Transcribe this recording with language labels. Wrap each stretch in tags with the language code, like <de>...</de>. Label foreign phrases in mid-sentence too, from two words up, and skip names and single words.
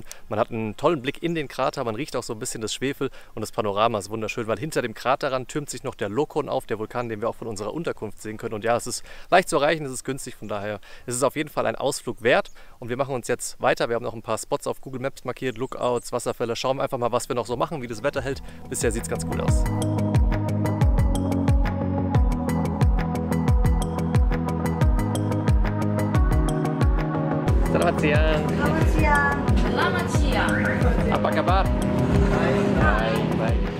<de>Man hat einen tollen Blick in den Krater, man riecht auch so ein bisschen das Schwefel und das Panorama ist wunderschön, weil hinter dem Kraterrand türmt sich noch der Lokon auf, der Vulkan, den wir auch von unserer Unterkunft sehen können. Und ja, es ist leicht zu erreichen, es ist günstig, von daher ist es auf jeden Fall ein Ausflug wert. Und wir machen uns jetzt weiter, wir haben noch ein paar Spots auf Google Maps markiert, Lookouts, Wasserfälle, schauen einfach mal, was wir noch so machen, wie das Wetter hält. Bisher sieht es ganz gut aus.</de> <id>Selamat siang. Selamat siang. Selamat siang. Apa kabar? Baik, baik.</id>